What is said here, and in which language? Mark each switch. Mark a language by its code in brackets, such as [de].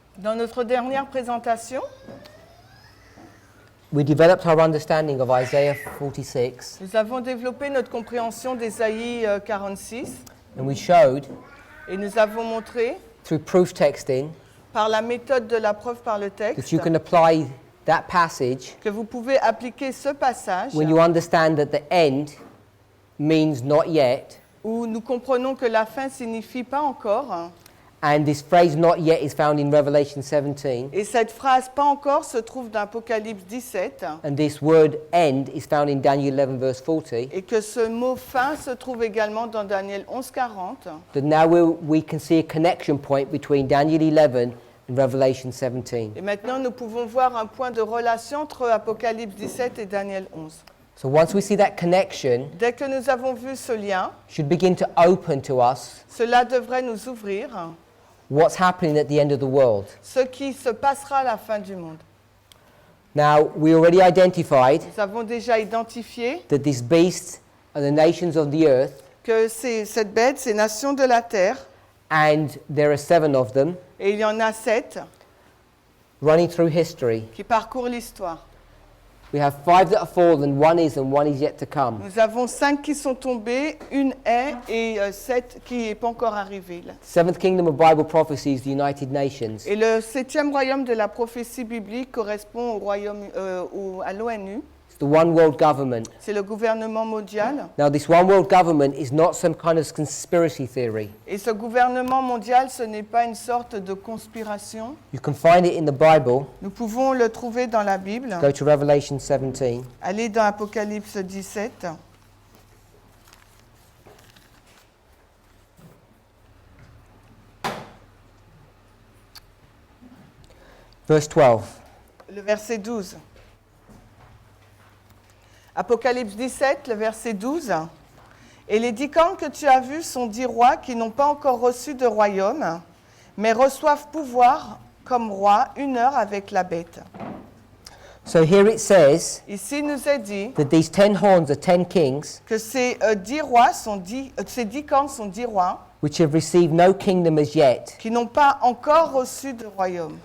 [fr] Dans notre dernière présentation, [en] we developed our understanding of Isaiah 46, [fr] nous avons développé notre compréhension d'Ésaïe 46 [en] and we showed, [fr] et nous avons montré, [en] through proof texting, [fr] par la méthode de la preuve par le [en] that [fr] texte, [en] you can apply that passage [fr] que vous pouvez appliquer ce passage [en] when you understand that the end means not yet, [fr] où nous comprenons que la fin signifie pas encore. [en] and this phrase not yet is found in Revelation 17, [fr] Et cette phrase « pas encore » se trouve dans Apocalypse 17 [en] and this word end is found in Daniel 11 verse 40, [fr] et que ce mot « fin » se trouve également dans Daniel 11, 40. [en] that now we can see a connection point between Daniel 11 and Revelation 17. [fr] Et maintenant, nous pouvons voir un point de relation entre Apocalypse 17 et Daniel 11. [en] So once we see that connection, [fr] Dès que nous avons vu ce lien, [en] it should begin to open to us [fr] cela devrait nous ouvrir [en] what's happening at the end of the world. [fr] ce qui se passera à la fin du monde. [en] Now, we already identified [fr] Nous avons déjà identifié [en] that these beasts are the nations of the earth, [fr] que cette bête, ces nations de la terre, [en] and there are 7 of them [fr] et il y en a 7 [en] running through history. [fr] qui parcourent l'histoire. [en] We have 5 that are fallen, 1 is, and 1 is yet to come. [fr] Nous avons 5 qui sont tombés, une est et 7 qui n'est pas encore arrivée. Là. [en] Seventh kingdom of Bible prophecy is the United Nations. [fr] Et le 7e royaume de la prophétie biblique correspond au royaume, à l'ONU. [en] It's the one world government. [fr] C'est le gouvernement mondial. [en] Now, this one world government is not some kind of conspiracy theory. [fr] Et ce gouvernement mondial, ce n'est pas une sorte de conspiration. [en] You can find it in the Bible. [fr] Nous pouvons le trouver dans la Bible. [en] Go to Revelation 17. [fr] Allez dans Apocalypse 17. [en] Verse 12. [fr] Le verset 12. Apocalypse 17, le verset 12. Et les 10 cornes que tu as vues sont 10 rois qui n'ont pas encore reçu de royaume, mais reçoivent pouvoir comme rois 1 heure avec la bête. [en] So here it says [fr] Ici, il nous est dit [en] that these 10 horns are 10 kings, [fr] que ces 10 rois sont 10, ces 10 cornes sont 10 rois [en] which have received no kingdom as yet. [fr] qui n'ont pas encore reçu de royaume.